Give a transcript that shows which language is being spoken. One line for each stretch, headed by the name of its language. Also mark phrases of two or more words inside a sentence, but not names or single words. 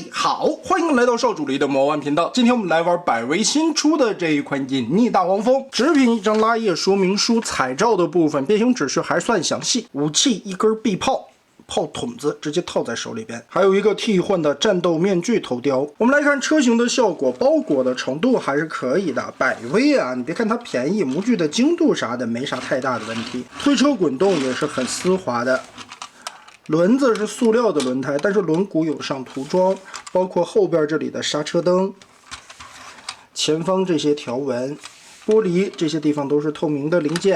Chinese: 好，歡迎來到少主力的魔玩頻道。今天我們來玩百威新出的這一款隱匿大黃蜂。紙品一張拉頁說明書，彩照的部分变形指示還算詳細。武器一根臂炮。 炮筒子直接套在手裡邊，還有一個替換的戰鬥面具头雕。我們來看車型的效果，包裹的程度還是可以的。百威啊，你別看它便宜，模具的精度啥的沒啥太大的問題。推車滾動也是很絲滑的。輪子是塑料的輪胎，但是輪毂有上涂裝，包括後邊這裡的剎車燈、前方這些條紋、玻璃這些地方都是透明的零件。